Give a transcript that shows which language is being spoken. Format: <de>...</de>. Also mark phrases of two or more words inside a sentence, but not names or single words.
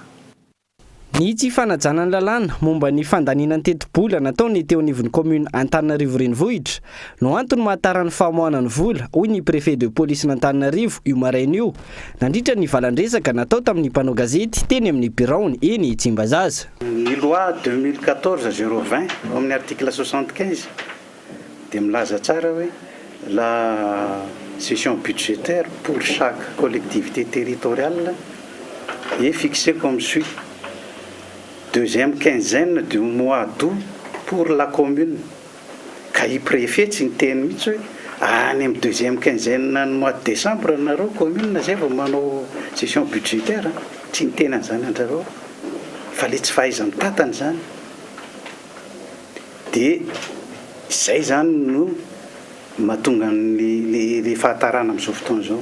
<mg>Ny tsy fanajana ny lalàna momba ny fandaniana ny tetibola nataony teo anivon'ny commune Antananarivo renivohitra no antony mahatara ny famoahana ny vola hoy ny</mg> <fr>préfet de police</fr> <mg>n'Antananarivo io maraina io nandritra ny valandresaka natao tamin'ny mpanao gazety teny amin'ny biraony eny Tsimbazaza. Ny loi 2014-020 amin'ny article 75 dia milaza tsara hoe</mg> <fr>la gestion budgétaire pour chaque collectivité territoriale est fixé comme suit. Deuxième quinzaine du mois d'août pour la commune.</fr> <mg>Ka i préfet tsy niteny mihitsy hoe any amin'ny</mg> <fr>deuxième quinzaine</fr> <mg>ny</mg> <fr>mois de décembre</fr> <mg>nareo commune zay vao manao</mg> <fr>session budgétaire.</fr> <mg>Tsy niteny an'izany andrareo fa le tsy fahaiza mitatana zany. Dia izay zany no mahatonga le fahatarana amin'izao fotoana izao.</mg>